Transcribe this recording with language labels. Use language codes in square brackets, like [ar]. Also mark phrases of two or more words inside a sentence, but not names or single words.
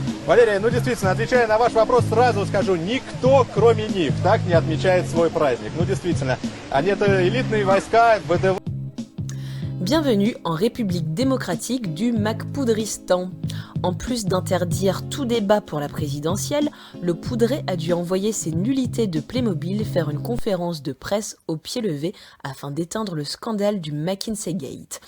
[ru] Валерия, ну действительно, отвечая на ваш вопрос, сразу скажу, никто, кроме них, так не отмечает свой праздник. Ну действительно, они это элитные войска, ВДВ. [fr] Bienvenue en République démocratique du Makpoudristan. En plus d'interdire tout débat pour la présidentielle, le poudré a dû envoyer ses nullités de Playmobil faire une conférence de presse au pied levé afin d'éteindre le scandale du McKinsey Gate.